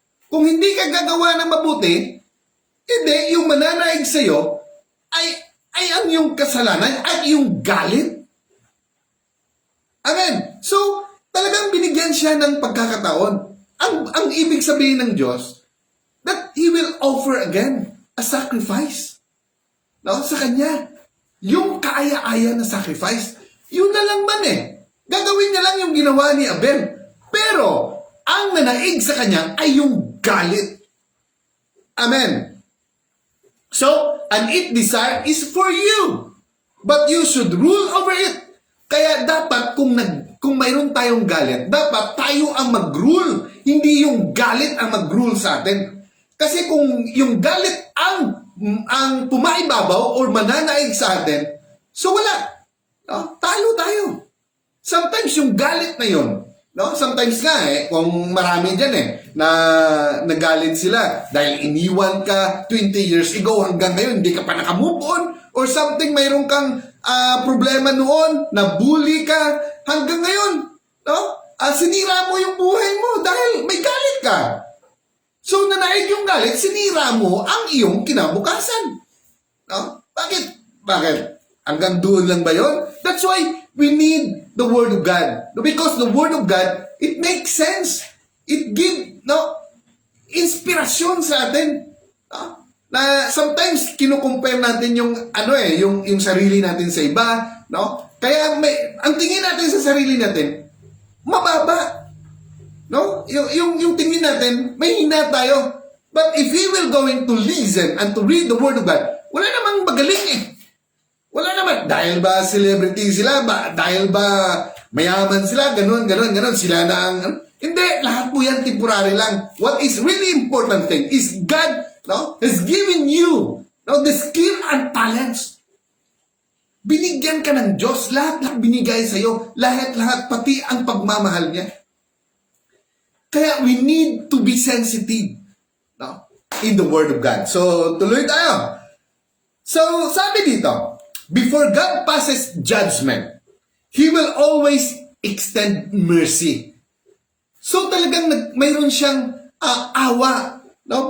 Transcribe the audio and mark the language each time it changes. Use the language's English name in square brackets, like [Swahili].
[Filipino] Kung hindi ka gagawa ng mabuti, hindi, yung mananaig sa'yo ay ang yung kasalanan at yung galit. Amen. So, talagang binigyan siya ng pagkakataon. Ang ibig sabihin ng Diyos, [English] that He will offer again a sacrifice. [Filipino] No? Sa Kanya. Yung kaaya-aya na sacrifice. Yun na lang man eh. Gagawin niya lang yung ginawa ni Abel. Pero, ang nananaig sa kanya ay yung galit. Amen. [English] So, an it desire is for you, but you should rule over it. [Filipino] Kaya dapat kung mayroon tayong galit, dapat tayo ang mag-rule, hindi yung galit ang mag-rule sa atin. Kasi kung yung galit ang pumaibabaw or mananaig sa atin, so wala. No? Talo tayo. Sometimes yung galit na yun, no? Sometimes nga kung marami dyan na nagalit sila dahil iniwan ka 20 years ago hanggang ngayon, hindi ka pa nakamove on, or something, mayroon kang problema noon, nabully ka hanggang ngayon, no? Sinira mo yung buhay mo dahil may galit ka. So, nanaig yung galit, sinira mo ang iyong kinabukasan. No? Bakit? Hanggang doon lang ba yun? [English] That's why we need the Word of God. Because the Word of God, it makes sense. It gives [Filipino] inspirasyon sa atin. No? Na sometimes kinukumpare natin yung yung sarili natin sa iba, no? Kaya ang tingin natin sa sarili natin mababa. No? Yung tingin natin may hina tayo. [English] But if we will going to listen and to read the Word of God, [Filipino] wala namang magaling Wala naman. Dahil ba celebrity sila? Dahil ba mayaman sila? Ganun. Sila na ang... Hindi. Lahat po yan temporary lang. [English] What is really important thing is God has given you the skill and talents. [Filipino] Binigyan ka ng Diyos. Lahat binigay sa'yo. Lahat, pati ang pagmamahal niya. [English] Kaya we need to be sensitive in the Word of God. So, [Filipino] tuloy tayo. [English] So, [Filipino] sabi dito, [English] before God passes judgment, He will always extend mercy. [Filipino] So, talagang mayroon siyang awa. No?